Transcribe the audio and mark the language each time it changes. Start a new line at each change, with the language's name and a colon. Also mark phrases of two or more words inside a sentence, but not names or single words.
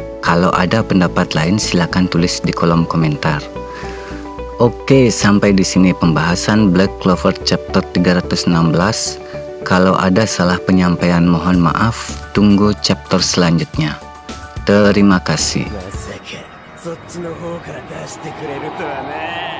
Indonesian: Kalau ada pendapat lain silakan tulis di kolom komentar. Oke, sampai di sini pembahasan Black Clover chapter 316. Kalau ada salah penyampaian mohon maaf, tunggu chapter selanjutnya. Terima kasih.
Japanese: そっちの方から出してくれるとはな。